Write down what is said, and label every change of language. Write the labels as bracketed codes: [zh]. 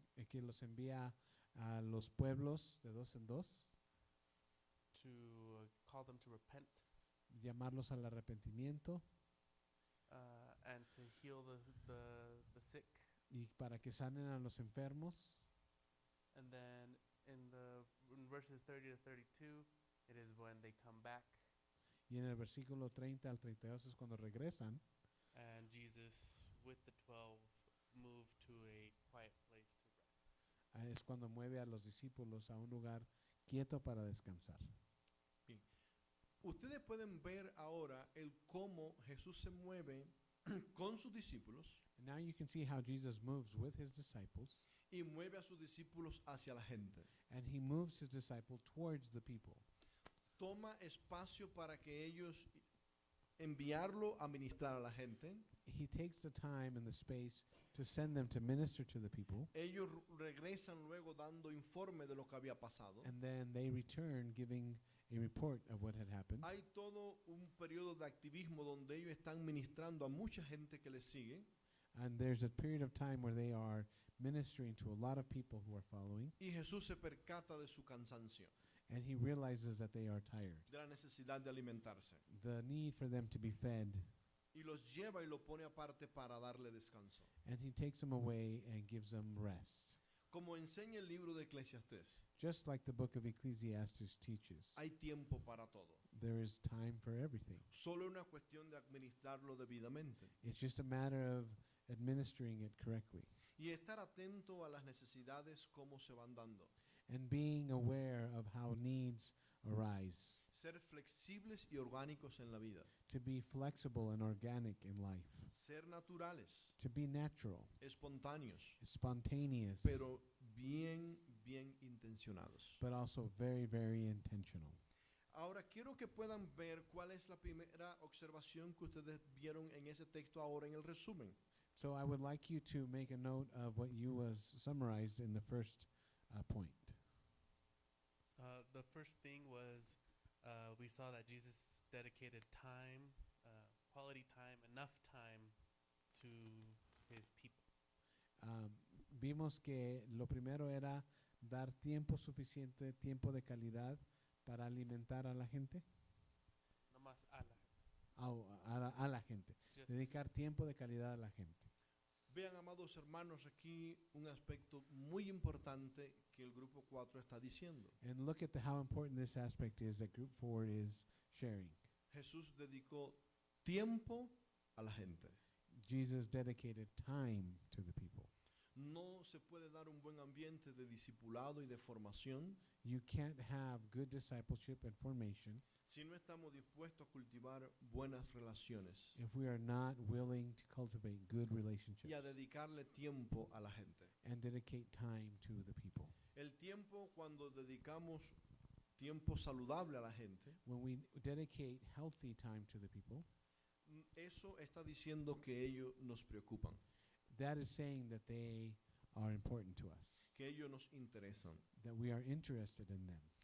[es] Que los envía a los pueblos de 2 en 2, [en] to call them to repent [es] llamarlos al arrepentimiento [en] and to heal the sick. [es] y para que sanen a los enfermos. [en] And then in verses 30-32, it is when they come back [es] Y en el versículo 30 al 32 es cuando regresan [en] and Jesus with the 12 moved to a quiet place to rest. [es] es cuando mueve a los discípulos a un lugar quieto para descansar. Ustedes pueden ver ahora el cómo Jesús se mueve con sus discípulos [en] And now you can see how Jesus moves with his disciples, [es] y mueve a sus discípulos hacia la gente. [en] and he moves his disciple towards the people. [es] Toma espacio para que ellos enviarlo a ministrar a la gente. [en] He takes the time and the space to send them to minister to the people, [es] Ellos regresan luego dando informe de lo que había pasado. [en] and then they return giving a report of what had happened. [es] Hay todo un periodo de activismo donde ellos están ministrando a mucha gente que les sigue [en] And there's a period of time where they are ministering to a lot of people who are following, [es] y Jesús se percata de su cansancio, [en] and he realizes that they are tired, [es] de la necesidad de alimentarse [en] the need for them to be fed, [es] y los lleva y lo pone aparte para darle descanso. [en] and he takes them away and gives them rest. [es] Como enseña el libro de Eclesiastés, [en] Just like the book of Ecclesiastes teaches, [es] hay tiempo para todo. [en] there is time for everything. [es] Solo una cuestión de administrarlo debidamente [en] It's just a matter of administering it correctly [es] y estar atento a las necesidades cómo se van dando. [en] and being aware of how needs arise. [es] Ser flexibles y orgánicos en la vida. [en] to be flexible and organic in life, [es] Ser naturales, [en] to be natural, [es] espontáneos, [en] spontaneous, [es] pero bien intencionados. [en] but also very, very intentional. [es] Ahora quiero que puedan ver cuál es la primera observación que ustedes vieron en ese texto ahora en el resumen. [en] So I would like you to make a note of what you was summarized in the first point. The first thing was we saw that Jesus dedicated time, quality time, enough time to his people. [es] Vimos que lo primero era dar tiempo suficiente, tiempo de calidad para alimentar a la gente, No más a la, a la gente, [en] just [es] dedicar tiempo de calidad a la gente. Vean, amados hermanos, aquí un aspecto muy importante que el grupo 4 está diciendo. [en] And look at how important this aspect is that Group 4 is sharing. [es] Jesús dedicó tiempo a la gente. [en] Jesus dedicated time to the people. [es] No se puede dar un buen ambiente de discipulado y de formación [en] You can't have good discipleship and formation [es] si no estamos dispuestos a cultivar buenas relaciones [en] if we are not willing to cultivate good relationships [es] y a dedicarle tiempo a la gente. [en] and dedicate time to the people. [es] El tiempo, cuando dedicamos tiempo saludable a la gente, [en] When we dedicate healthy time to the people, [es] eso está diciendo que ellos nos preocupan, [en] that is saying that they are important to us, [es] que ellos nos interesan. [en] that we are interested in them.